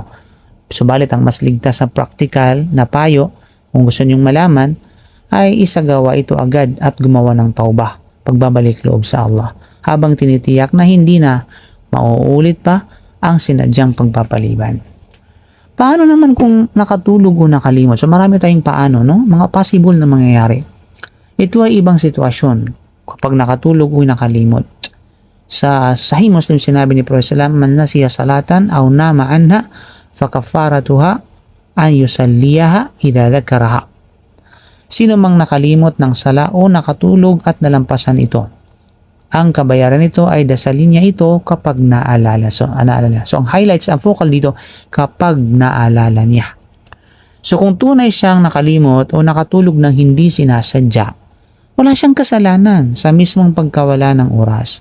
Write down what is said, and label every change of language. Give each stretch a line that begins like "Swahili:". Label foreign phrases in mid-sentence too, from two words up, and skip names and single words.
Filipino: Subalit ang mas ligtas sa praktikal na payo, kung gusto niyong malaman, ay isagawa ito agad at gumawa ng taubah, pagbabalik loob sa Allah, habang tinitiyak na hindi na mauulit pa ang sinadyang pagpapaliban. Paano naman kung nakatulog o nakalimot? So marami tayong paano, no? Mga possible na mangyayari. Ito ay ibang sitwasyon. Kapag nakatulog o nakalimot. Sa Sahih Muslim sinabi ni Prophet
Arabic: صلى الله عليه وسلم من نسي صلاة أو نام عنها فكفارتها أن يصليها إذا ذكرها.
Filipino: Sino mang nakalimot ng sala o nakatulog at nalampasan ito, ang kabayaran nito ay dasalin niya ito kapag naalala. So ang highlights, ang focal dito, kapag naalala niya. So kung tunay siyang nakalimot o nakatulog ng hindi sinasadya, wala siyang kasalanan sa mismong pagkawala ng oras.